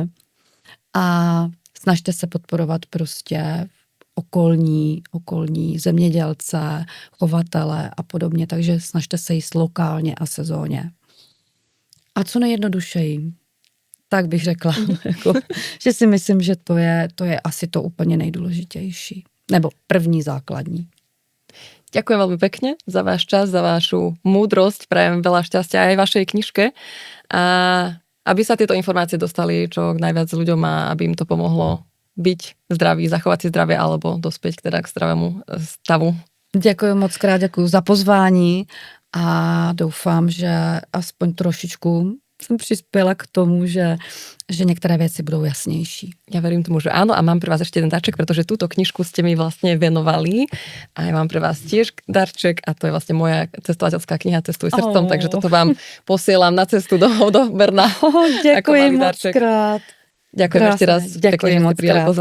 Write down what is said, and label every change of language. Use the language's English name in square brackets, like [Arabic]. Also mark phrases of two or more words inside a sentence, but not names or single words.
[Czech] A snažte se podporovat prostě okolní zemědělce, chovatele a podobně, takže snažte se jíst lokálně a sezóně. A co nejjednodušeji, tak bych řekla, jako, že si myslím, že to je asi to úplně nejdůležitější. Nebo první základní. [Slovak] Ďakujem veľmi pekne za váš čas, za vašu múdrosť, prajem veľa šťastia aj vašej knižke a aby sa tieto informácie dostali čo najviac ľuďom a aby im to pomohlo byť zdravý, zachovať si zdravie alebo dospieť k zdravému stavu. [Czech] Děkuji moc krát, děkuji za pozvání a doufám, že aspoň trošičku jsem přispěla k tomu, že některé věci budou jasnější. [Slovak] Ja verím tomu, že áno a mám pre vás ešte jeden darček, pretože túto knižku ste mi vlastne venovali a ja mám pre vás tiež darček a to je vlastne moja cestovateľská kniha Cestuj srdcom, takže toto vám posielam na cestu do Berna. [Czech] Děkuji moc krát. [Slovak] Ďakujem ešte raz. [Czech] Děkuji moc krát.